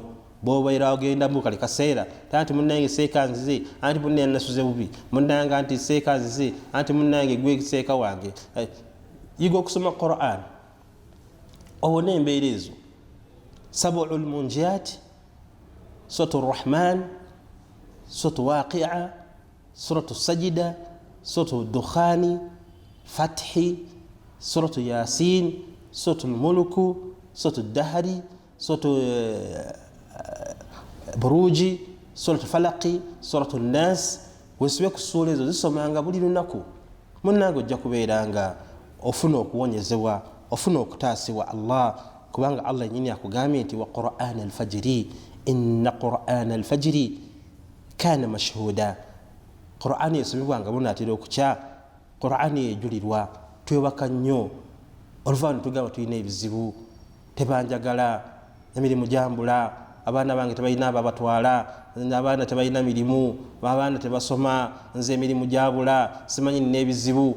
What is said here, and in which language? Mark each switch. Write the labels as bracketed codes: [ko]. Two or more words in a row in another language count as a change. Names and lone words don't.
[lg] bwobaira ogenda mu kali kaseera tanti munnange seeka nzize anti munnange nasuze bubi munnange anti seeka nzize anti munnange gwe seeka wange. yiga okusoma Qur'an owone embeera ezo. [ar] سبع المنجيات, [lg] suratu rahman, suratu waqi'a, suratu sajida, suratu dukhani, fathi, suratu yasin, suratu mulku, suratu dahri, suratu buruji, suratu falaqi, suratu nas. wesibe ku suula ezo zisomanga buli lunaku, munnange ojja kubeeranga ofuna okuwonyezebwa, ofuna okutaasibwa Allah, kubanga Allah nyini akugambye nti [ar] وقرآن الفجر إن قرآن الفجر كان مشهودا. [lg] Qur'ani esomebwanga bunaatera okukya, Qur'ani yejulirwa. twebaka nnyo oluvannyuma tugamba tulina ebizibu, tebanjagala, emirimu jambula, abaana bange tebalina ababatwala, abaana tebalina mirimu, abaana tebasoma, nze emirimu jabula, simanyi nina ebizibu.